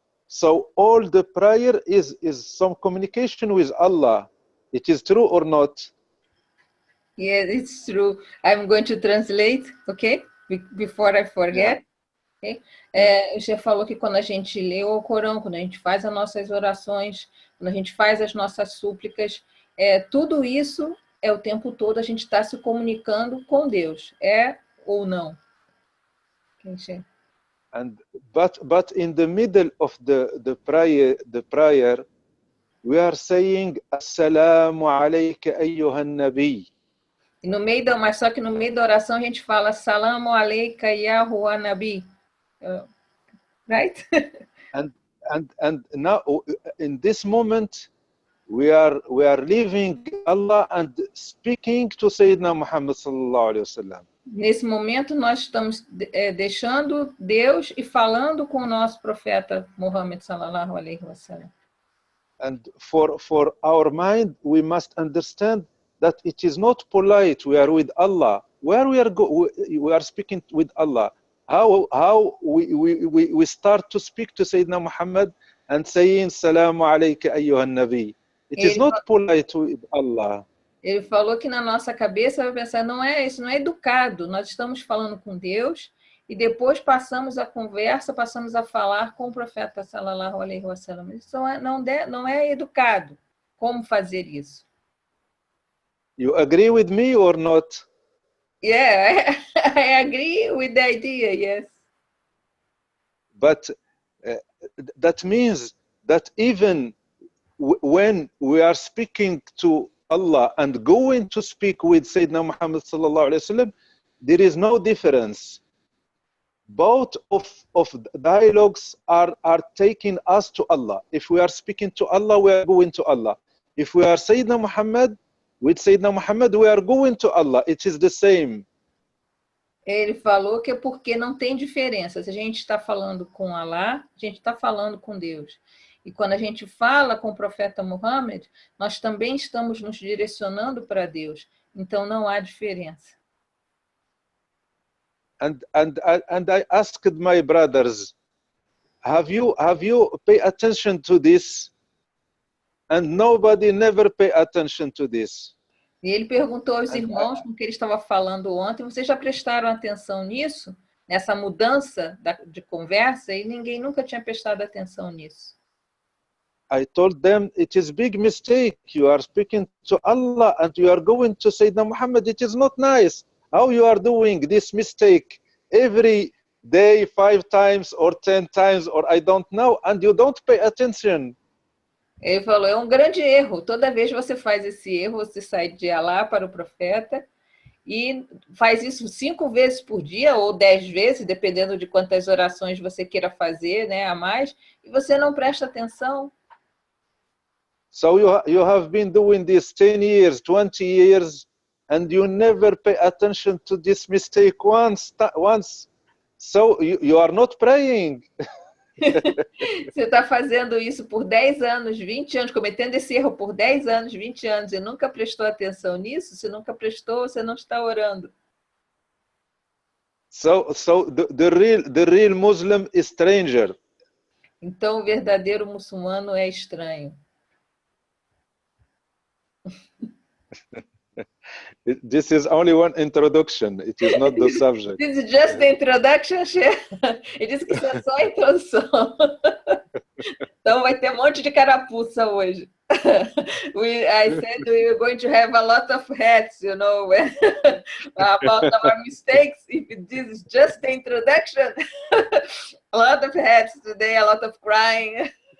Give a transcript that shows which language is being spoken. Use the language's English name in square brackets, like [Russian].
[English] So all the prayer is some communication with Allah. It is true or not? Yes, it's true. I'm going to translate, okay? Before I forget. Yeah. [Portuguese] Okay? O Sheikh falou que quando a gente lê o Corão, quando a gente faz as nossas orações, quando a gente faz as nossas súplicas, tudo isso é o tempo todo a gente está se comunicando com Deus. É ou não? Okay, [English] but in the middle of the prayer, we are saying [Arabic] Assalamu alayka ayyuhan nabi. [Portuguese] No meio mas só que no meio da oração a gente fala [Arabic] Salamu alayka ya huwa nabi. [Portuguese] Right? [English] and now in this moment we are leaving Allah and speaking to Sayyidina Muhammad sallallahu alaihi wasallam. [Portuguese] Nesse momento nós estamos deixando Deus e falando com o nosso profeta Muhammad sallallahu alaihi wasallam. [English] And for our mind, we must understand that it is not polite. We are with Allah. Where we are speaking with Allah. How we start to speak to Sayyidina Muhammad and saying [Arabic] Salamu alayka ayyuhan nabi. [English] It is not polite with Allah. [Portuguese] Ele falou que na nossa cabeça vai pensar, isso não é educado. Nós estamos falando com Deus e depois passamos a conversa, passamos a falar com o profeta sallallahu alaihi wasallam. Isso não é educado. Como fazer isso? [English] You agree with me or not? Yeah, I agree with the idea, yes. But that means that even when we are speaking to Allah and going to speak with Sayyidina Muhammad sallallahu alaihi wasallam, there is no difference. Both of dialogues are taking us to Allah. If we are speaking to Allah, we are going to Allah. If we are Sayyidina Muhammad, with Sayyidina Muhammad, we are going to Allah. It is the same. [Portuguese] Ele falou que é porque não tem diferença. Se a gente está falando com Allah, a gente está falando com Deus. E quando a gente fala com o profeta Muhammad, nós também estamos nos direcionando para Deus. Então não há diferença. [English] And I asked my brothers, have you pay attention to this? And nobody never pay attention to this. [Portuguese] E ele perguntou aos irmãos com que ele estava falando ontem, vocês já prestaram atenção nisso? Nessa mudança de conversa? E ninguém nunca tinha prestado atenção nisso. [English] I told them it is big mistake. You are speaking to Allah and you are going to Sayyidina Muhammad. It is not nice. How you are doing this mistake? Every day 5 times or 10 times, or I don't know, and you don't pay attention. [Portuguese] Ele falou, é um grande erro. Toda vez que você faz esse erro, você sai de Alá para o profeta e faz isso 5 vezes por dia ou 10 vezes, dependendo de quantas orações você queira fazer, né, a mais, e você não presta atenção. [English] So you have been doing this 10 years, 20 years, and you never pay attention to this mistake once. So you are not praying. [Portuguese] Você está fazendo isso por 10 anos, 20 anos, cometendo esse erro por 10 anos, 20 anos, e nunca prestou atenção nisso? Se nunca prestou, você não está orando. [English] So the real Muslim is stranger. [Portuguese] Então, o verdadeiro muçulmano é estranho. [English] This is only one introduction. It is not the subject. This is just the introduction, Sheikh. [Portuguese] Ele disse que isso é só a introdução. Então vai ter um monte de carapuça hoje. [English] I said we were going to have a lot of hats, you know, about our mistakes. If this is just the introduction, a lot of hats today, a lot of crying.